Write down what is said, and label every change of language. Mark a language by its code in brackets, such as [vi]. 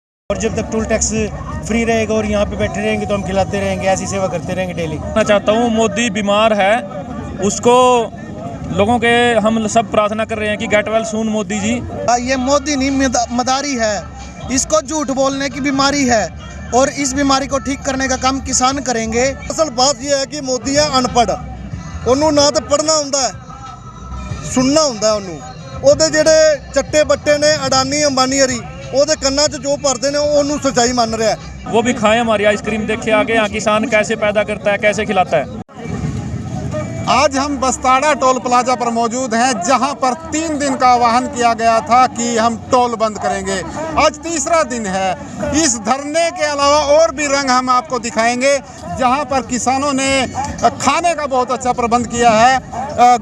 [hi] और जब तक टोल टैक्स फ्री रहेगा और यहाँ पे बैठे रहेंगे तो हम खिलाते रहेंगे, ऐसी सेवा करते रहेंगे डेली। मैं चाहता हूँ मोदी बीमार है, उसको लोगों के हम सब प्रार्थना कर रहे हैं कि [en] get well soon [hi] Modi ji. ये मोदी नहीं मदारी है, इसको झूठ बोलने की बीमारी है और इस बीमारी को ठीक करने का काम किसान करेंगे। असल बात यह है कि मोदी है अनपढ़, [pa] ਉਹਨੂੰ ਨਾ ਤਾਂ ਪੜ੍ਹਨਾ ਹੁੰਦਾ ਸੁਣਨਾ ਹੁੰਦਾ ਉਹਦੇ ਜਿਹੜੇ ਚੱਟੇ ਬੱਟੇ ਨੇ ਅਡਾਨੀ ਅੰਬਾਨੀ ਹਰੀ ਉਹਦੇ ਕੰਨਾਂ 'ਚ ਜੋ ਭਰਦੇ ਨੇ ਉਹਨੂੰ ਸੱਚਾਈ ਮੰਨ ਰਿਹਾ। [hi] वो भी खाएं हमारी आइसक्रीम, देखिए आगे यहाँ किसान कैसे पैदा करता है, कैसे खिलाता है। आज हम बस्ताड़ा टोल प्लाजा पर मौजूद हैं, जहां पर 3 दिन का आह्वान किया गया था कि हम टोल बंद करेंगे। आज तीसरा दिन है। इस धरने के अलावा और भी रंग हम आपको दिखाएंगे, जहां पर किसानों ने खाने का बहुत अच्छा प्रबंध किया है।